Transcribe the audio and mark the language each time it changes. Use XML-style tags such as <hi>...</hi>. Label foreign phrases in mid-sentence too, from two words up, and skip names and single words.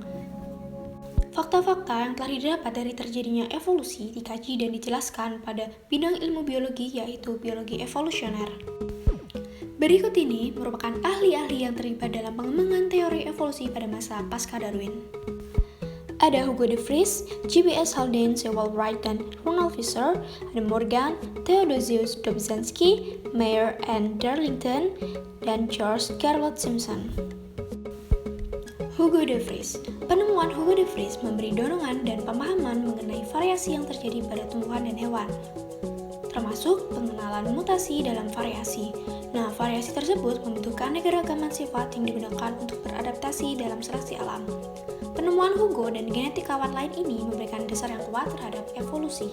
<id>Fakta-fakta yang telah didapat dari terjadinya evolusi dikaji dan dijelaskan pada bidang ilmu biologi, yaitu biologi evolusioner. Berikut ini merupakan ahli-ahli yang terlibat dalam pengembangan teori evolusi pada masa pasca-Darwin. Ada Hugo de Vries, J.B.S. Haldane, Sewell Wright, dan Ronald Fisher, ada Morgan, Theodosius Dobzhansky, Mayer and Darlington, dan George Garwood Simpson. Hugo de Vries. Penemuan Hugo de Vries memberi dorongan dan pemahaman mengenai variasi yang terjadi pada tumbuhan dan hewan, termasuk pengenalan mutasi dalam variasi. Nah, variasi tersebut membutuhkan keanekaragaman sifat yang digunakan untuk beradaptasi dalam seleksi alam. Penemuan Hugo dan genetikawan lain ini memberikan dasar yang kuat terhadap evolusi.</id>